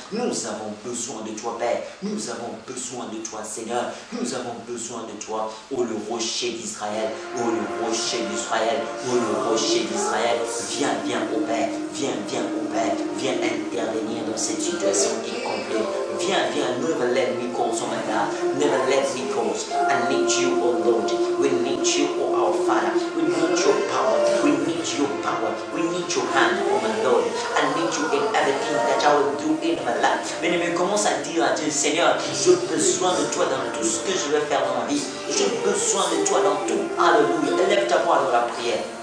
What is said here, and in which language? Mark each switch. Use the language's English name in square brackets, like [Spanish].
[French] Nous avons besoin de toi, Père. Nous avons besoin de toi, Seigneur. Nous avons besoin de toi, oh le rocher d'Israël. Oh le rocher d'Israël. Oh le rocher d'Israël. Viens, oh Père. Viens, oh Père. Viens intervenir dans cette situation qui est complète. Viens, [English] never let me cause, oh my God. Never let me cause. I need you, oh Lord. We need you, oh our Father. We need your power. We need your power. We need your hand, oh my Lord. I need you in everything that I will do in my life. [French] Mais commence à dire à Dieu, Seigneur, j'ai besoin de toi dans tout ce que je vais faire dans ma vie. J'ai besoin de toi dans tout. Alléluia. Élève ta voix dans la prière.